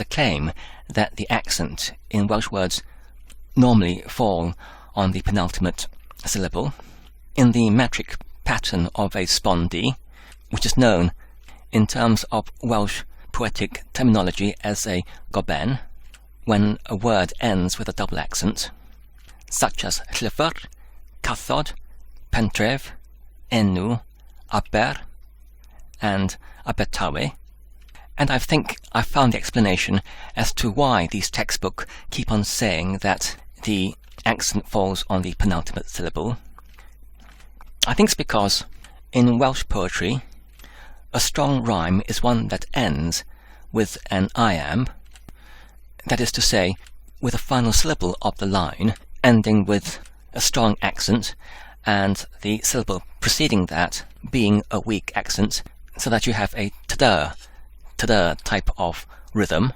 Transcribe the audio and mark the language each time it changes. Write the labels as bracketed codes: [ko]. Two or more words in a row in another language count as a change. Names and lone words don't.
[en] claim that the accent in Welsh words normally fall on the penultimate syllable in the metric pattern of a spondee, which is known in terms of Welsh poetic terminology as a goben, when a word ends with a double accent, such as [cy] llyfr, cathod, pentref, enw, aber, [en] and Abertawe. And I think I've found the explanation as to why these textbooks keep on saying that the accent falls on the penultimate syllable. I think it's because in Welsh poetry, a strong rhyme is one that ends with an iamb, that is to say, with a final syllable of the line ending with a strong accent, and the syllable preceding that being a weak accent, so that you have a tada type of rhythm.